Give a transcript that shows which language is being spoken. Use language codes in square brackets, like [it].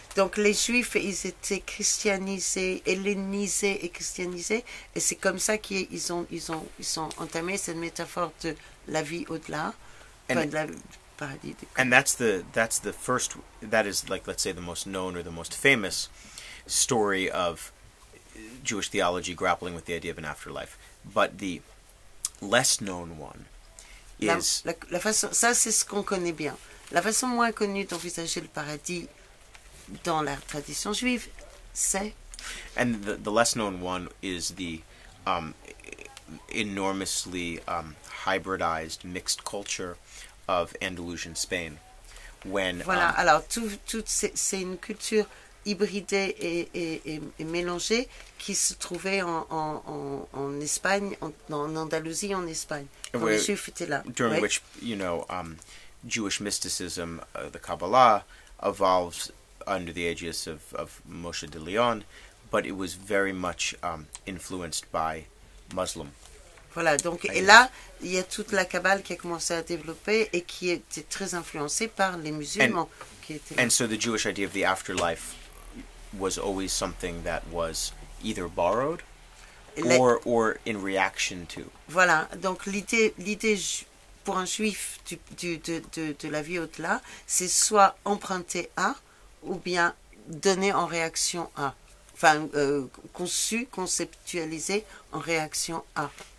[fr] Donc les Juifs, ils étaient christianisés, hellénisés et christianisés, et c'est comme ça qu'ils ont entamé cette métaphore de la vie au-delà, enfin, de la du paradis. [en] And that's the first, that is, like, let's say, the most known or the most famous story of Jewish theology grappling with the idea of an afterlife. But the less known one is... [fr] La façon, ça, c'est ce qu'on connaît bien. La façon moins connue d'envisager le paradis dans la tradition juive, c'est... [en] And the less known one is the enormously hybridized mixed culture of Andalusian Spain. When, [fr] Voilà, alors c'est une culture hybridée et mélangée qui se trouvait en Espagne, en Andalousie, en Espagne, quand les Juifs étaient là. [en] During [fr] Ouais. [en] which, Jewish mysticism, the Kabbalah, evolves under the aegis of Moshe de Leon, but it was very much influenced by Muslim. [fr] Voilà, donc, et là, il y a toute la Kabbale qui a commencé à développer et qui était très influencée par les musulmans qui étaient là. [en] And so the Jewish idea of the afterlife was always something that was either borrowed or in reaction to. [fr] Voilà, donc l'idée pour un juif de la vie au-delà, c'est soit emprunté à ou bien donné en réaction à. Enfin, conçu, conceptualisé en réaction à.